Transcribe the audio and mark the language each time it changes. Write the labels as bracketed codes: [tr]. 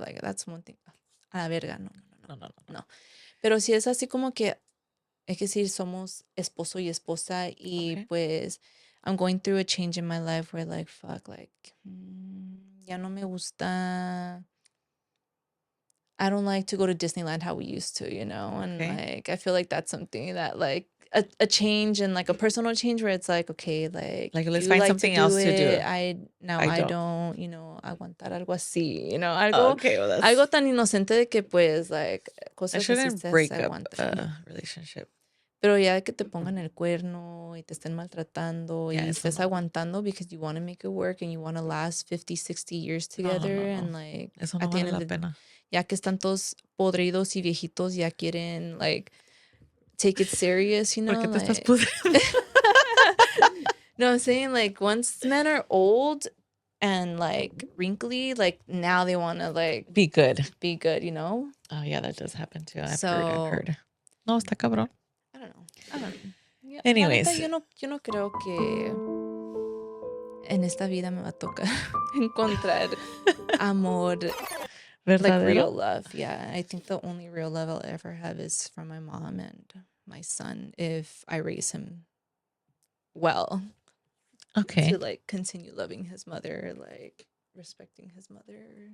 [en] Like, that's one thing. [es] A la verga, no. Pero si es así como que, es que si somos esposo y esposa y pues [en] I'm going through a change in my life where like, fuck, like, [es] ya no me gusta. [en] I don't like to go to Disneyland how we used to, and like I feel like that's something that like a change and like a personal change where it's like, okay, like let's find something else to do. I don't, [es] aguantar algo así, algo tan inocente de que pues like cosas [en] I shouldn't [es] así [en] break up a relationship. [es] Pero ya que te pongan el cuerno y te estén maltratando y estés aguantando [en] because you want to make it work and you want to last 50, 60 years together and like [es] eso no vale la pena. Ya que están todos podridos y viejitos, ya quieren, like, [en] take it serious, [es] ¿Por qué te estás pudriendo? [en] No, I'm saying, like, once men are old and, like, wrinkly, like, now they want to, like... Be good. Oh, yeah, that does happen, too. I've heard. [es] No, está cabrón. [en] I don't know. Yeah, anyways. [es] Neta, yo no creo que en esta vida me va a tocar encontrar amor... ¿Verdadero? [en] Like real love, yeah. I think the only real love I'll ever have is from my mom and my son if I raise him well. Okay. To like continue loving his mother, like respecting his mother,